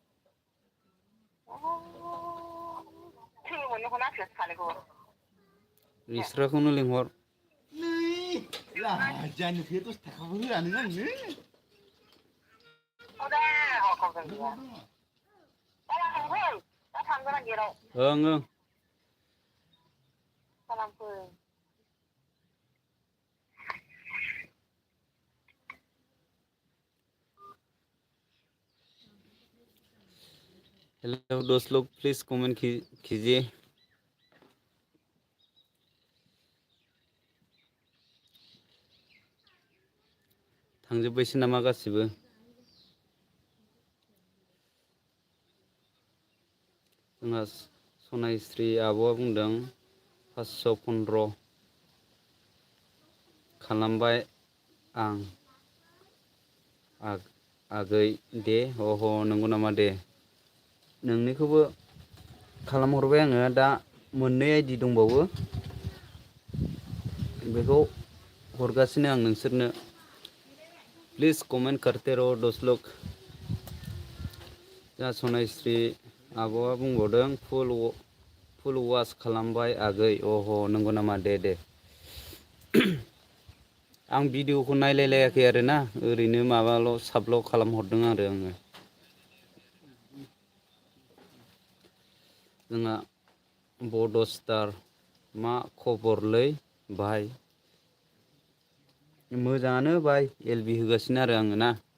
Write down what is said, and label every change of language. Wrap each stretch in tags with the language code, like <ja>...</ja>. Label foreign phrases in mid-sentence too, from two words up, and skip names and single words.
<brx>थैयोमोन नाखौ सानैखौबो बिस्राखौनो लिंहर जानिखौ 10 थाखाबो होआ नों आंनो ओं</brx> <hi>हेलो दोस्त लोग</hi> <en>please comment</en> <hi>कीजिए</hi> <brx>थांजोब्बायसो नामा गासिबो जोंहा सनायस्री आब'आ बुंदों 515 खालामबाय आं आगै दे अह नंगौ नामा दे नोंनिखौबो खालामहरबाय आङो दा मोननै आइडि दंबावो बेखौ हरगासिनो आं नोंसोरनो</brx> <hi>प्लिज कमेंट करते रहो दोस्त लोग</hi> <brx>दा सनायस्री आब'आ बुंबावदों फुल वास खालामबाय आगै अह नंगौ नामा दे आं भिडिअखौ नायलायलायाखै आरोना ओरैनो माबाल' साबल' खालामहरदों आरो आङो जोंहा बड' स्टार मा खबरलै भाइ मोजाङानो बाय एलबि होगासिनो आरो आङो ना</brx>